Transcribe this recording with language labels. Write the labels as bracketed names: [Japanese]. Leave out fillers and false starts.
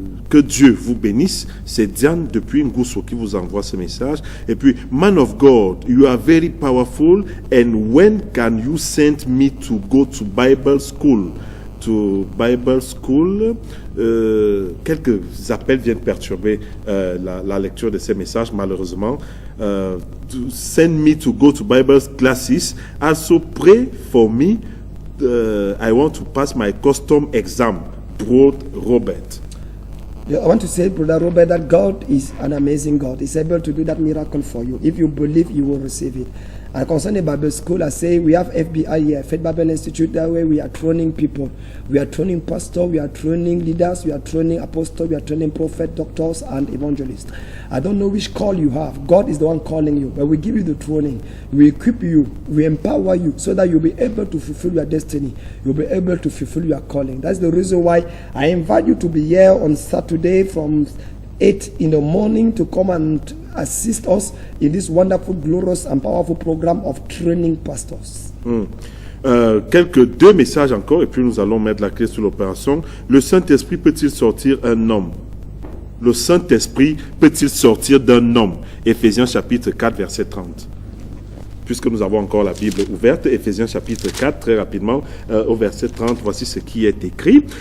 [French] Que Dieu vous bénisse. C'est Diane depuis Ngousso qui vous envoie ce message. Et puis, [English] man of God, you are very powerful. And when can you send me to go to Bible school? To Bible school. [French] Quelques appels viennent perturber la lecture de ces messages, malheureusement. [English] To send me to go to Bible classes. Also pray for me. I want to pass my custom exam. Brother Robert. I want to say, Brother Robert, that God is an amazing God. He's able to do that miracle for you. If you believe, you will receive it. And concerning Bible school, I say we have FBI here, Faith Bible Institute. That way we are training people. We are training pastors, we are training leaders, we are training apostles, we are training prophets, doctors, and evangelists. I don't know which call you have. God is the one calling you, but we give you the training. We equip you, we empower you so that you'll be able to fulfill your destiny. You'll be able to fulfill your calling. That's the reason why I invite you to be here on Saturday from 8 in the morning to come and assist us in this wonderful, glorious and powerful program of training pastors. [French] Deux messages encore et puis nous allons mettre la clé sur l'opération. Le Saint-Esprit peut-il sortir un homme? Le Saint-Esprit peut-il sortir d'un homme? Éphésiens chapitre 4 verset 30. Puisque nous avons encore la Bible ouverte, Éphésiens chapitre 4, très rapidement, au verset 30, voici ce qui est écrit.